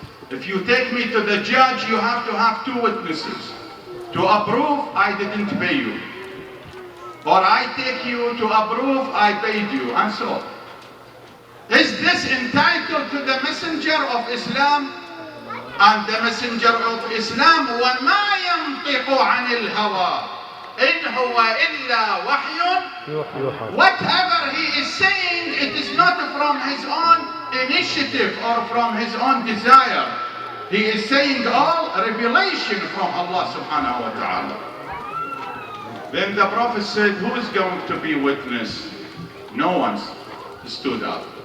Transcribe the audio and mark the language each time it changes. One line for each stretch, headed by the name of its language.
English: If you take me to the judge, you have to have two witnesses. To approve, I didn't pay you. Or I take you to approve, I paid you, and so on. Is this entitled to the Messenger of Islam? And the Messenger of Islam,
Arabic: وَمَا يَنْطِقُ عَنِ الْهَوَىٰ إِنْ هُوَ إِلَّا وَحْيٌ.
English: Whatever he is saying, it is not from his own initiative or from his own desire. He is saying all revelation from Allah subhanahu wa ta'ala. Then the Prophet said, who is going to be witness? No one stood up.